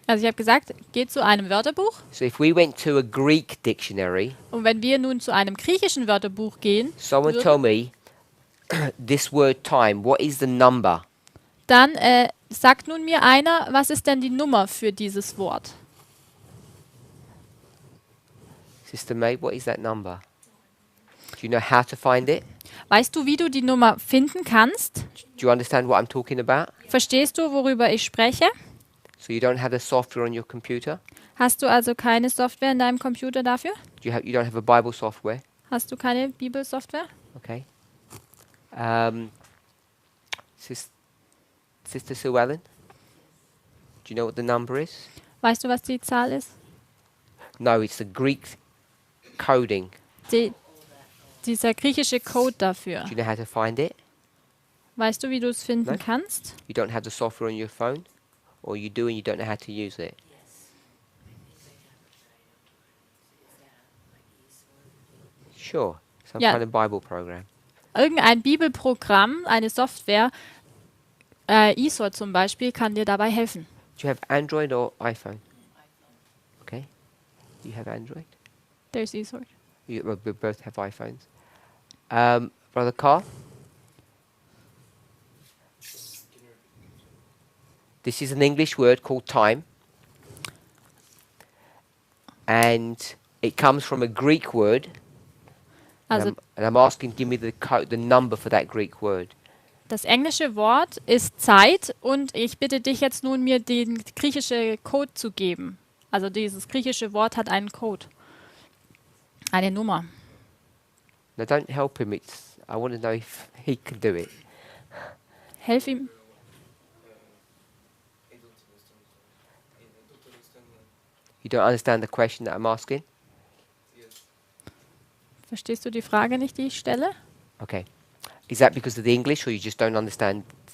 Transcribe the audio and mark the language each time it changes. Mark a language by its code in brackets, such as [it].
[de] Also ich habe gesagt, geht zu einem Wörterbuch [en] So if we went to a Greek dictionary, [de] und wenn wir nun zu einem griechischen Wörterbuch gehen, [en] someone [de] würden, [en] tell me this word time, what is the number? [de] dann sagt nun mir einer, was ist denn die Nummer für dieses Wort? [en] Sister May, what is that number? Do you know how to find it? [de] Weißt du, wie du die Nummer finden kannst? [en] Do you understand what I'm talking about? [de] Verstehst du, worüber ich spreche? [en] So you don't have the software on your computer? [de] Hast du also keine Software in deinem Computer dafür? [en] You don't have a Bible software? [de] Hast du keine Bibelsoftware? [en] Okay. Sister Sue Ellen? Do you know what the number is? [de] Weißt du, was die Zahl ist? [en] No, it's the Greek coding. [de] Dieser griechische Code dafür. [en] Do you know how to find it? [de] Weißt du, wie du es finden Nein. kannst? [en] You don't have the software on your phone? Or you do and you don't know how to use it? Sure. Some Yeah. kind of Bible program. [de] Irgendein Bibelprogramm, eine Software, ISO zum Beispiel, kann dir dabei helfen. [en] Do you have Android or iPhone? Okay. You have Android? There's ISO. Well, we both have iPhones. Brother Carl? This is an English word called time. And it comes from a Greek word. [de] Also [en] And I'm asking, give me the number for that Greek word. [de] das englische Wort ist Zeit und ich bitte dich jetzt nun, mir den griechische Code zu geben. Also dieses griechische Wort hat einen Code. Eine Nummer. [en] Now don't help him. I want to know if he can do it. [de] Helf ihm. [en] You don't understand the question that I'm asking? [de] Verstehst du die Frage nicht, die ich stelle? [en] Okay. Is that because of the English, or you just don't understand?